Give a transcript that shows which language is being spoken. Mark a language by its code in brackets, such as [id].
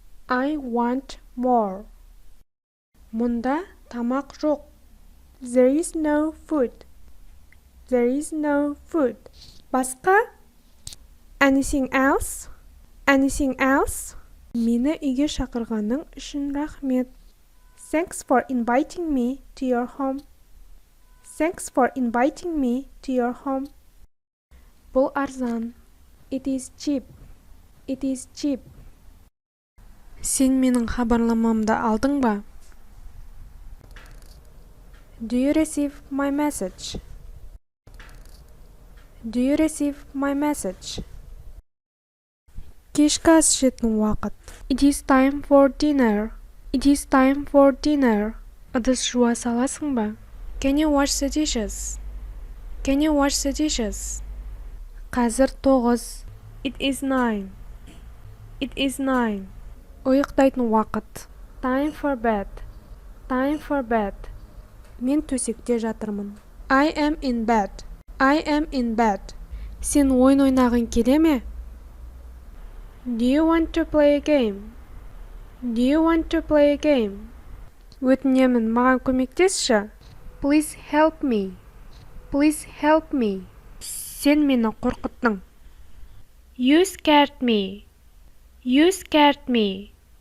[en] I want more. [kk] Мұнда тамақ жоқ. [en] There is no food. There is no food. [kk] Басқа? [en] Anything else? Anything else? [kk] Мені үйге шақырғаның үшін рахмет. [en] Thanks for inviting me to your home. Thanks for inviting me to your home. [kk] Бұл арзан. [en] It is cheap. It is cheap. [kk] Сен менің хабарламамды алдың ба? [en] Do you receive my message? Do you receive my message? [kk] Кешкі ас жейтін уақыт. [en] It is time for dinner. It is time for dinner. [kk] Ыдыс жуа саласың ба? [en] Can you wash the dishes? Can you wash the dishes? [kk] Қазір 9. [en] It is 9. It is 9. [kk] Ұйықтайтын уақыт. [en] Time for bed. Time for bed. [kk] Мен төсекте жатырмын. [en] I am in bed. I am in bed. [kk] Сен ойын ойнағың келе ме? [en] Do you want to play a game? Do you want to play a game? [kk] Өтінемін, маған көмектесші. [en] Please help me. Please help me. [kk] Сен мені қорқыттың. [en] You scared me. You scared me.